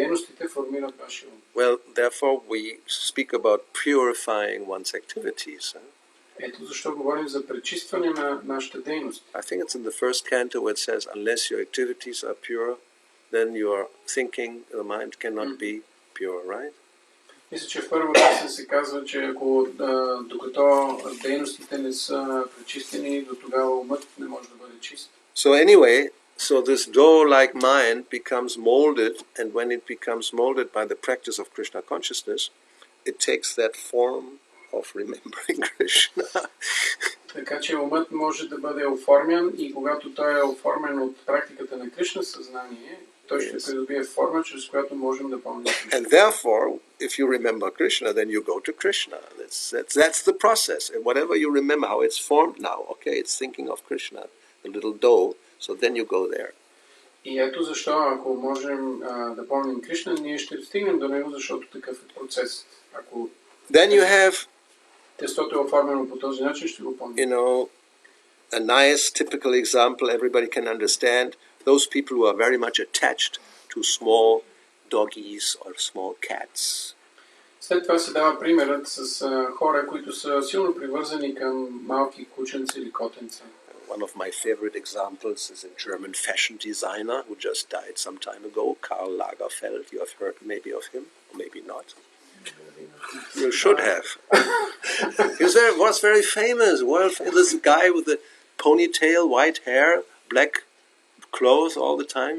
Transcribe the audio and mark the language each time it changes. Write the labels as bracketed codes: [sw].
[bg] Дейностите формират вашия ум. [en] Well, therefore, we speak about purifying one's activities. [bg] Ето защо говорим за пречистване на нашата дейност. [en] I think it's in the first canto where it says, unless your activities are pure, then your thinking, the mind cannot be pure, right? [bg] Мисля, че в първа песен се казва, че ако докато дейностите не са пречистени, до тогава умът не може да бъде чист. [en] So anyway, so this dough-like mind becomes molded, and when it becomes molded by the practice of Krishna consciousness, it takes that form of remembering Krishna. [bg] Така че умът може да бъде оформен и когато той е оформен от практиката на Кришна съзнание, той ще придобие форма, чрез която можем да помним. [en] And therefore, if you remember Krishna, then you go to Krishna. That's the process. And whatever you remember, how it's formed now, okay, it's thinking of Krishna, the little dough, so then you go there. [bg] И ето защо, ако можем да помним Кришна, ние ще стигнем до него, защото такъв е процес. Ако [en] Then you have, [bg] тестото е оформено по този начин, ще го помним. [en] you know, a nice typical example everybody can understand. Those people who are very much attached to small doggies or small cats. [bg] След това се дава примерът с хора, които са силно привързани към малки кученци или котенца. [en] One of my favorite examples is a German fashion designer who just died some time ago, Karl Lagerfeld. You have heard maybe of him, or maybe not. You should have. Was very famous, this guy with the ponytail, white hair, black clothes all the time.